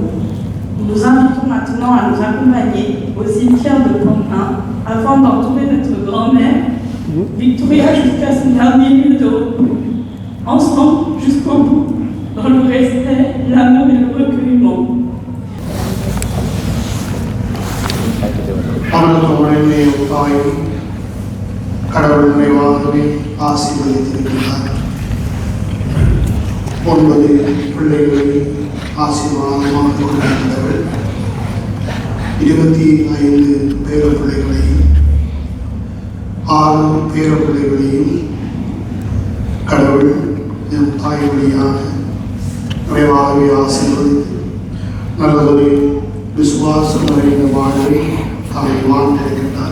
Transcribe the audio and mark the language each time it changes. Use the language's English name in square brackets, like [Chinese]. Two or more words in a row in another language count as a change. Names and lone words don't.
[French] Nous nous invitons maintenant à nous accompagner au cimetière de Pompin afin d'entourer notre grand-mère Victoria jusqu'à son dernier lieu de repos, ensemble jusqu'au bout, dans le respect, l'amour et le recueillement. [Tamil] அவனது தாயும் கடவுள் நிறைவாகவே ஆசீர்வதித்திருக்கிறார். 9 பிள்ளைகளை ஆசீர்வாதமாக கொண்டிருந்தவர் 25 பேரப்பிள்ளைகளையும் 6 பேரப்பிள்ளைகளையும் கடவுள் என் தாய் வழியாக நிறைவாகவே ஆசீர்வதித்து நல்லதொரு விசுவாசம் நிறைந்த வாழ்வை தாய் வாழ்ந்திருக்கின்றார்.